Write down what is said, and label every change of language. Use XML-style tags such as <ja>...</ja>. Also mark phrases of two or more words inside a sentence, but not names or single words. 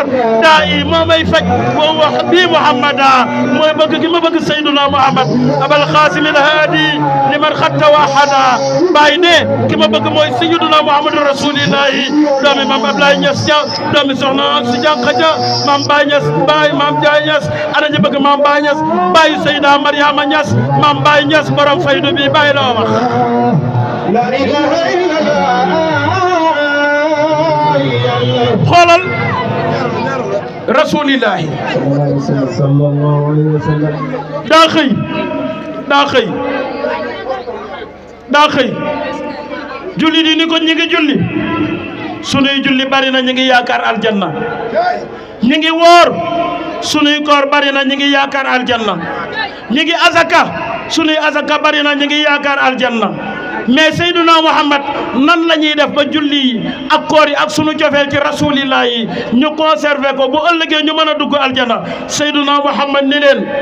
<wo>daa'i moo may faj</wo> <ar>وحب محمد</ar> <wo>mooy bëgg gi ma bëgg Seydina Muhammad</wo> <ar>أبا القاسم الهادي لمن قد توحد</ar> <wo>Baye ne ki ma bëgg mooy Seydina Muhammadu Rasulillahi doomi maam Abdoulaye Niass Dia doomi soxna si Diankha Dia maam Baye Niass Baye maam Dia Niass ana ñu bëgg maam Baye Niass Baye Seyda Mariama Niass maam Baye Niass borom faydu bi Baye la wax</wo> <ar>لا إله إلا الله</ar> <wo>xoolal Rasulillahi</wo> <ar>صلى الله عليه وسلم</ar> <wo>daa xëy julli di ni ko ñi ngi julli sunuy julli bari na ñi ngi yaakaar aljanna ñi ngi woor sunuy koor bari na ñi ngi yaakaar aljanna ñi ngi azaka sunuy azaka bari na ñi ngi yaakaar aljanna mais Seydina Muhammad nan la ñuy def ba julli yi ak koor yi ak sunu cofeel ci rasulillah yi ñu conservé ko bu ëllëgee ñu mën a dugg aljanna Seydina Muhammad ni leen</wo>